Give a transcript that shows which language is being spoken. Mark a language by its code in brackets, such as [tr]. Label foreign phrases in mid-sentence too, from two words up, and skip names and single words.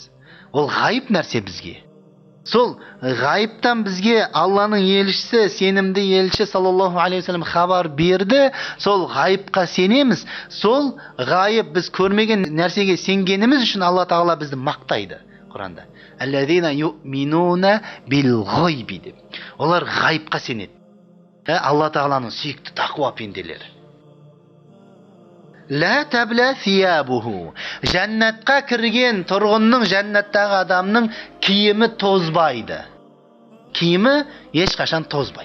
[kk] Ол ғайып нәрсе бізге. Сол ғайыптан бізге Алланың елшісі, сенімді елші [ar] صلى الله عليه وسلم [kk] хабар берді. Сол ғайыпқа сенеміз. Сол ғайып біз көрмеген нәрсеге сенгеніміз үшін Алла тағала бізді мақтайды Құранда. [ar] الذين يؤمنون بالغيب деп. [kk] Олар ғайыпқа сенеді. Алла тағаланың сүйікті тақуа пенделері. [ar] لا تبلى ثيابه. [kk] Жәннатқа кірген тұрғынның, жәннаттағы адамның киімі тозбайды. Киімі ешқашан тозбайды.